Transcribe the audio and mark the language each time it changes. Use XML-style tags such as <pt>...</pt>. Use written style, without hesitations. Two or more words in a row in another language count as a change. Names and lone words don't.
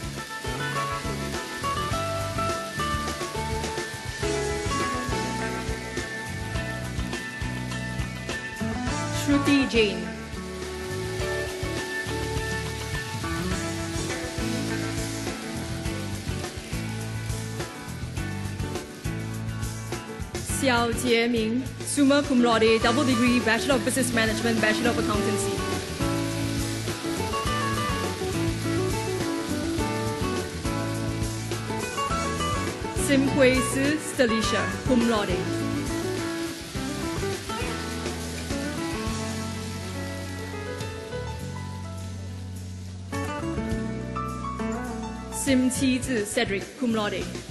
<en>Shruti Jain. Xiao Jieming,</en> <la>summa cum laude,</la> <en>double degree, Bachelor of Business Management, Bachelor of Accountancy. Sim Hui Si Stelicia,</en> <la>cum laude.</la> <en>Sim Qi Zi Cedric,</en> <la>cum laude.</la>